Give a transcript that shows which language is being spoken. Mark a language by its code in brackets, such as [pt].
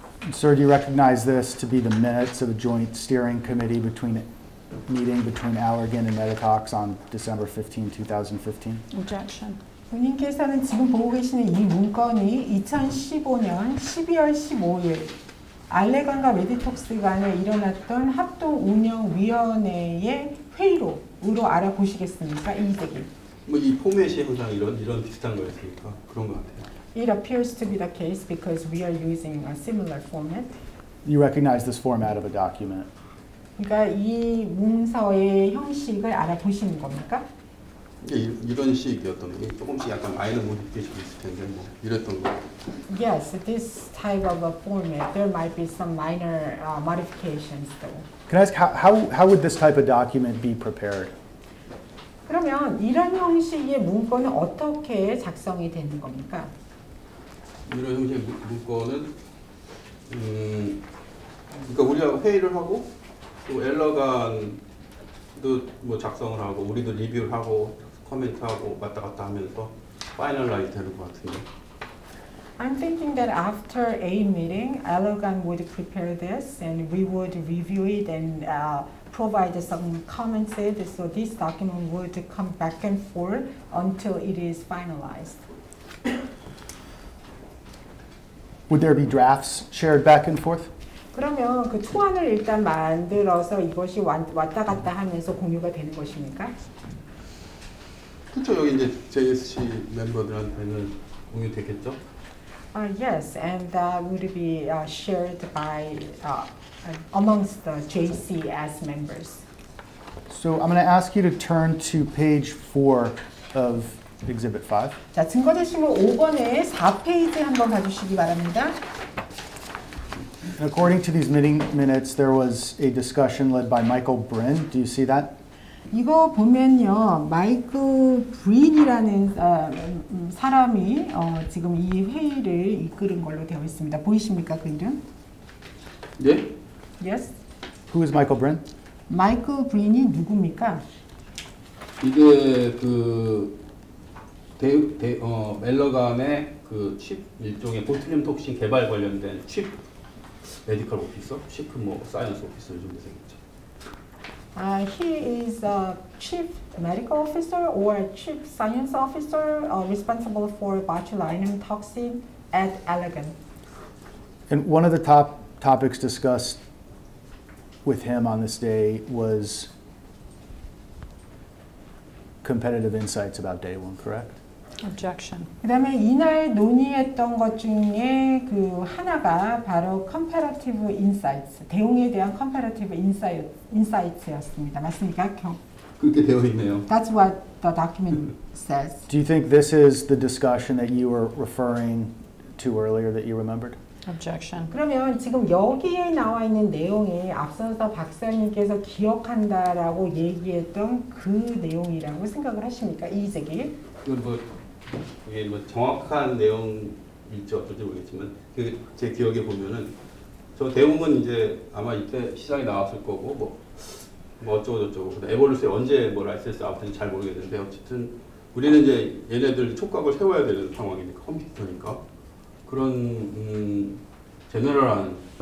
[en] Sir, do you recognize this to be the minutes of a joint steering committee meeting between Allergan and Meditox on December 15, 2015? Objection. [ko] 본인께서는 지금 보고 계시는 이 문건이 2015년 12월 15일 알레간과 메디톡스 간에 일어났던 합동운영위원회의 회의로 알아보시겠습니까? 이재기. 뭐 이 포맷이 항상 이런 비슷한 거였으니까 그런 것 같아요. [en] It appears to be the case because we are using a similar format. You recognize this format of a document? [ko] 그러니까 이 문서의 형식을 알아보시는 겁니까? 이런 식이었던 게 조금씩 약간 마이너 모디피케이션이 있을 텐데 뭐 이랬던 거. [en] Yes, this type of a format. There might be some minor modifications though. Can I ask how would this type of document be prepared? [ko] 그러면 이런 형식의 문건은 어떻게 작성이 되는 겁니까? 이런 형식의 문건은 그러니까 우리가 회의를 하고 또 엘러간도 뭐 작성을 하고 우리도 리뷰를 하고 코멘트하고 왔다 갔다 하면서 파이널라이즈 되는 것 같은데. [en] I'm thinking that after a meeting, Allergan would prepare this and we would review it and provide some comments. So this document would come back and forth until it is finalized. Would there be drafts shared back and forth? [ko] 그러면 그 초안을 일단 만들어서 이것이 왔다 갔다 하면서 공유가 되는 것입니까? 그렇죠. 여기 이제 JSC 멤버들한테는 공유되겠죠. [en] Yes, and that would be shared by amongst the JCS members. So I'm going to ask you to turn to page 4 of Exhibit 5. [ko] 자, 증거제시물 5번에 4페이지 한번 봐주시기 바랍니다. [en] According to these meeting minutes, there was a discussion led by Michael Brin. Do you see that? [ko] 이거 보면요, 마이크 브린이라는 사람이 지금 이 회의를 이끌은 걸로 되어 있습니다. 보이십니까, 그 이름? 예? [en] Yes? Who is Michael Brin? [ko] 마이크 브린이 누굽니까? 이게 그 멜러감의 그 칩 일종의 보툴륨 톡신 개발 관련된 칩 메디컬 오피서, 칩 뭐 사이언스 오피서 정도 되겠죠. [en] He is a chief medical officer or chief science officer responsible for botulinum toxin at Allergan. And one of the top topics discussed with him on this day was competitive insights about day one, correct? Objection. [ko] 그다음에 이날 논의했던 것 중에 그 하나가 바로 comparative insights, 대응에 대한 comparative insights였습니다. 맞습니까? 그렇게 되어 있네요. [en] That's what the document says. Do you think this is the discussion that you were referring to earlier that you remembered? Objection. [ko] 그러면 지금 여기에 나와 있는 내용이 앞서서 박사님께서 기억한다라고 얘기했던 그 내용이라고 생각을 하십니까? 이의제기. 이건 뭐 이게 뭐 정확한 내용일지 어떨지 모르겠지만 제 기억에 보면은 저 대웅은 이제 아마 이때 시장에 나왔을 거고 뭐 어쩌고 저쩌고 에볼루스에 언제 뭐 라이센스 나왔는지 잘 모르겠는데 어쨌든 우리는 이제 얘네들 촉각을 세워야 되는 상황이니까 컴퓨터니까 그런 제너럴한